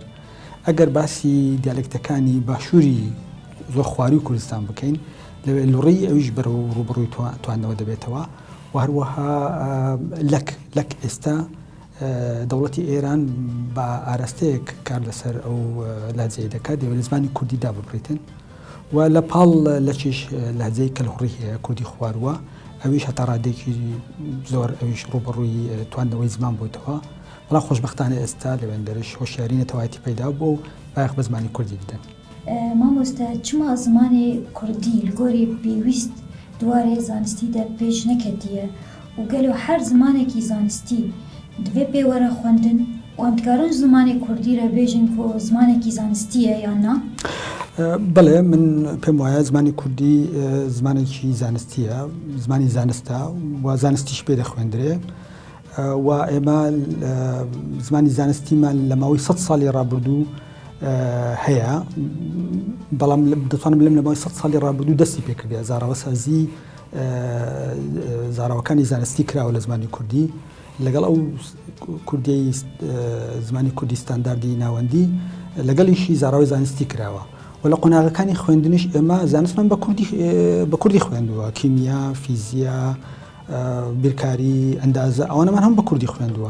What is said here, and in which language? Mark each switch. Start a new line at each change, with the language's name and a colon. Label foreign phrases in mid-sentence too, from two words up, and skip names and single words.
Central Kurdish: ئەگەر باسی دیالێکتەکانی باشووری زۆر خواری و کوردستان بکەین لەوێ لوڕی ئەویش بەرە و ڕوبڕووی توانەوە دەبێتەوە و هەروەها لەک ئێستا دەوڵەتی ئێران بە ئاراستەیەک کار لەسەر ئەو لهجەیە دەکات دەوێت لە زمانی کوردی داببڕیتن و لە پاڵ لەکیش لهجەی کەلهوڕی هەیە کوردی خوارووە ئەویش هەتا ڕادێکی زۆر ئەویش ڕوبڕووی توانەوەی زمان بوویتەوە. بەڵام خۆشبەختانە ئێستا لەوێندەرش هۆشیاری نەتەوایەتی پەیدا بوو و بایەخ بە زمانی کوردی بدەن. مامۆستا چما زمانی کوردی
Kurdish: li gorî pêwîst duwarê zanistî de pêş neketiye û gelo her zimanekî zanistî divê pê were xwendin û em dikarin ji zimanê Kurdî re bêjin ku zimanekî zanistî ye yan na?
Central Kurdish: بەڵێ من پێم وایە زمانی کوردی زمانێکی زانستیە، زمانی زانستە و زانستیش پێ دەخوێندرێ و ئێمە زمانی زانستیمان لە ماوەی 100 ساڵی ڕابردوو هەیە، بەڵام دەتوانم بڵێم لە ماوەی 100 ساڵی ڕابردوو دەستی پێکردێ زاراوەسازی زاراوەکانی زانستی کراوە لە زمانی کوردی لەگەڵ ئەو کوردی زمانی کوردی ستانداردی ناوەندی لەگەڵیشی زاراوی زانستی کراوە و لە قۆناغەکانی خوێندنش ئێمە زانستمان بە کوردی خوێندووە، کیمیا، فیزیا، بیرکاری، ئەندازە ئەوانەمان هەم بە کوردی خوێندووە.